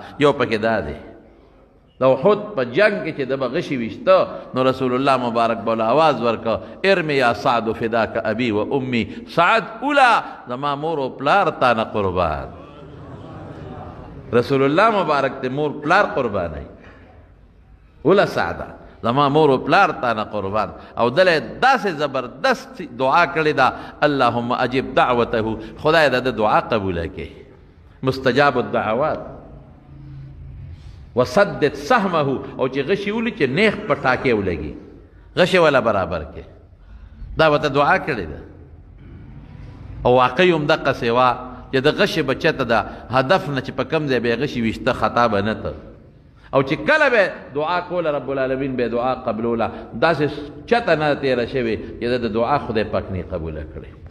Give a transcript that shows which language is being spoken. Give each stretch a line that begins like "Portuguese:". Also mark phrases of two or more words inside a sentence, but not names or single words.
Pashto: یو پکې دا دی د احد په جنگ کې چې د به غشي ویشته نو رسول الله مبارک به آواز ورکړه
Arabic: ارمی یا سعد فداک ابي و امي،
Pashto: سعد اولا زما مور و پلار تا نه قربان. رسول الله مبارک ته مور پلار قربانوي. اولا سعده زما مور و پلار تا نه قربان. او دله داسې زبردست دعا کړې ده
Arabic: اللهم اجب دعوته،
Pashto: خدای د دعا قبوله کړي.
Arabic: مستجاب الدعوات وسدد سهمه،
Pashto: او چې غشي ولي چې نیخ په ټاکې ولګي غشې ولا برابر کې، دا ورته دعا کړې ده. او واقعي هم دقسې وه چې د غشې به چته د هدف نه چې په کوم ځای به یې غشي ویشته خطا به نه ته، او چې کله به دعا کوله
Arabic: رب العالمین
Pashto: به دعا قبلوله داسې چته نه تېره شوې چې د دعا خدای پاک نه قبوله کړې.